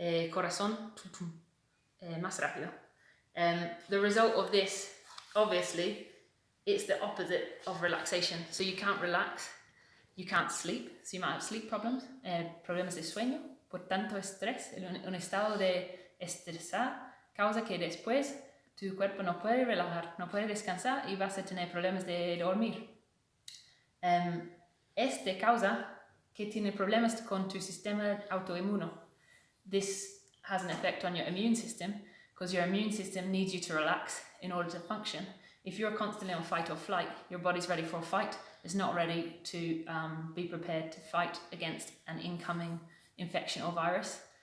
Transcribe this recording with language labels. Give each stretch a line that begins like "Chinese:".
Spanish: Corazón, tum, tum, más rápido.
English: The result of this, obviously, it's the opposite of relaxation. So you can't relax, you can't sleep, so you might have sleep problems,
Spanish: problemas de sueño, por tanto estrés, un estado de estresar, causa que después tu cuerpo no puede relajar, no puede descansar y vas a tener problemas de dormir. Este causa que tiene problemas con tu sistema autoinmuno.
English: This has an effect on your immune system because your immune system needs you to relax in order to function. If you're constantly on fight or flight, your body's ready for a fight. It's not ready to be prepared to fight against an incoming infection or virus.